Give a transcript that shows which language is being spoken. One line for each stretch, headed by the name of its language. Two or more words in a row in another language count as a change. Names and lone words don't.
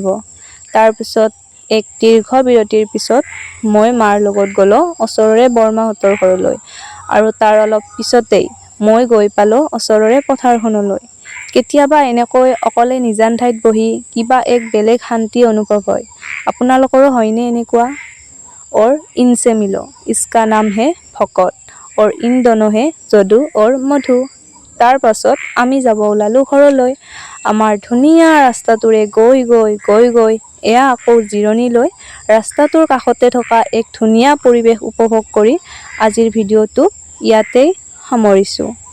Assamese: তাৰপিছত এক দীৰ্ঘ বিৰতিৰ পিছত মই মাৰ লগত গ'লোঁ ওচৰৰে বৰমাহঁতৰ ঘৰলৈ। আৰু তাৰ অলপ পিছতেই মই গৈ পালোঁ ওচৰৰে পথাৰখনলৈ। কেতিয়াবা এনেকৈ অকলে নিজান ঠাইত বহি কিবা এক বেলেগ শান্তি অনুভৱ হয়। আপোনালোকৰো হয়নে এনেকুৱা?
Hindi: और इनसे मिलो, इसका नाम है ভকত, और इन दोनों है যদু और মধু।
Assamese: তাৰ পাছত আমি যাব ওলালোঁ ঘৰলৈ। আমাৰ ধুনীয়া ৰাস্তাটোৰে গৈ এয়া আকৌ জিৰণি লৈ ৰাস্তাটোৰ কাষতে থকা এক ধুনীয়া পৰিৱেশ উপভোগ কৰি আজিৰ ভিডিঅ'টো ইয়াতেই সামৰিছোঁ।